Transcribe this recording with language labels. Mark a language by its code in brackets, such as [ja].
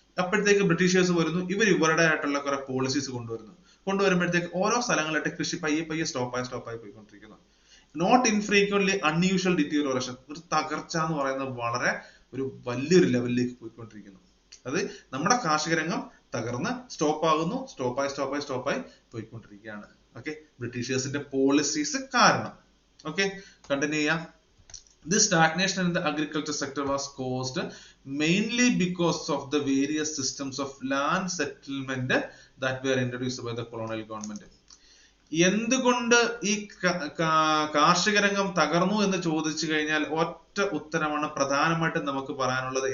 [ml] അപ്പോഴത്തേക്ക് ബ്രിട്ടീഷേഴ്സ് വരുന്നു, ഇവരുടെ ആയിട്ടുള്ള കുറെ പോളിസീസ് കൊണ്ടുവരുമ്പോഴത്തേക്ക് ഓരോ സ്ഥലങ്ങളിലായിട്ട് കൃഷി പയ്യെ പയ്യെ സ്റ്റോപ്പായി പോയിക്കൊണ്ടിരിക്കുന്നു. [en] not infrequently unusual deterioration, [ml] ഒരു തകർച്ച എന്ന് പറയുന്നത് വളരെ ഒരു വലിയൊരു ലെവലിലേക്ക് പോയിക്കൊണ്ടിരിക്കുന്നു. അത് നമ്മുടെ കാർഷിക രംഗം തകർന്ന് സ്റ്റോപ്പായി പോയിക്കൊണ്ടിരിക്കുകയാണ്. ഓക്കെ, ബ്രിട്ടീഷേഴ്സിന്റെ പോളിസീസ് കാരണം. ഓക്കെ, കണ്ടിന്യൂ ചെയ്യാം. [en] This stagnation in the agriculture sector was caused mainly because of the various systems of land settlement that were introduced by the colonial government. [ml] എന്തുകൊണ്ട് ഈ കാർഷിക രംഗം തകർന്നു എന്ന് ചോദിച്ചു കഴിഞ്ഞാൽ ഒറ്റ ഉത്തരമാണ് പ്രധാനമായിട്ടും നമുക്ക് പറയാനുള്ളത്.